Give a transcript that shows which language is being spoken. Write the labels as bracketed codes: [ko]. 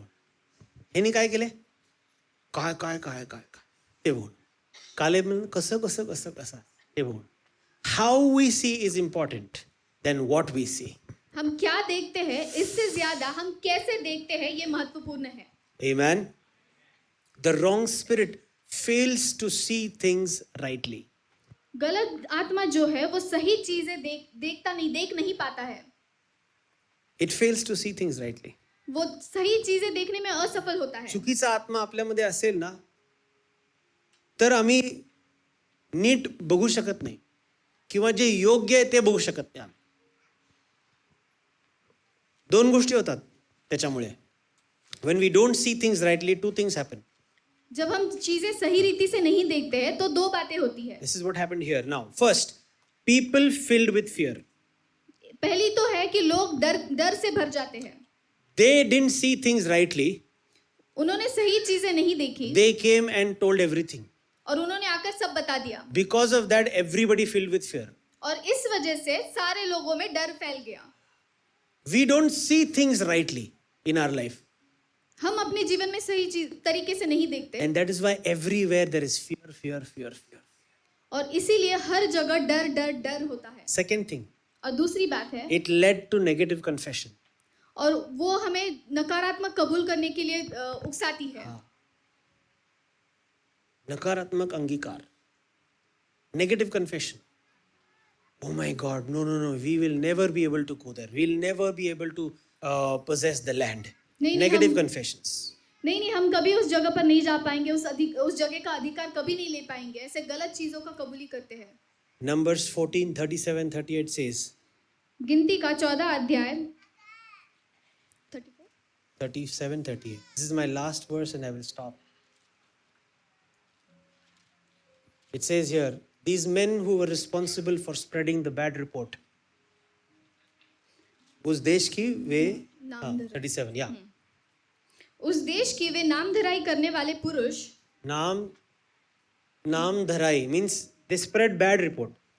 [mr] ह्यानी काय केले? काय काय काय काय काय ते बोल. कालेब कसं कसं कसं कसं ते बोल. [en] How we see is important than what we see. [hi] हम क्या देखते हैं इससे ज्यादा हम कैसे देखते हैं ये महत्वपूर्ण है. [en] Amen. The wrong spirit fails to see things rightly. [hi] गलत आत्मा जो है वो सही चीजें देख नहीं पाता है. [en] It fails to see things rightly. [hi] वो सही चीजें देखने में असफल होता है. [mr] चुकीचा आत्मा आपल्यामध्ये असेल ना, तर आम्ही नीट बघू शकत नाही किंवा जे योग्य आहे ते बघू शकत नाही. आम्ही 2 गोष्टी होतात त्याच्यामुळे. [en] When we don't see things rightly, 2 things happen. [hi] जब हम चीजें सही रीति से नहीं देखते हैं तो 2 बातें होती है. [en] This is what happened here. Now, first, people filled with fear. [hi] पहली तो है कि लोग डर से भर जाते हैं. [en] They didn't see things rightly. [hi] उन्होंने सही चीजें नहीं देखी. [en] They came and told everything. [hi] और उन्होंने आकर सब बता दिया. [en] Because of that, everybody filled with fear. [hi] और इस वजह से सारे लोगों में डर फैल गया. [en] We don't see things rightly in our life. [hi] हम अपने जीवन में सही तरीके से नहीं देखते [en] And that is why everywhere there is fear, fear, fear, fear. [hi] और इसीलिए हर जगह डर डर डर होता है। [en] Second thing, [hi] और दूसरी बात है, [en] it led to negative confession. [hi] और वो हमें नकारात्मक कबूल करने के लिए उकसाती है। नकारात्मक अंगीकार, [en] negative confession. Oh my God, no, no, no, we will never be able to go there. We'll never be able to possess the land. [hi] नहीं, [en] Negative [hi] हम- [en] confessions. [hi] नहीं हम कभी उस जगह पर नहीं जा पाएंगे, उस जगह का अधिकार कभी नहीं ले पाएंगे। ऐसे गलत चीजों का कबूली करते हैं। [en] Numbers 14, 37, 38 says, [hi] गिनती का 14 अध्याय 34? [en] 37, 38. This is my last verse and I will stop. It says here, these men who were responsible for spreading the bad report. [hi] उस देश की वे नाम धराई। [en] 37, yeah. [hi] उस देश की वे नाम धराई करने वाले पुरुष [en] नाम धराई means they spread bad report.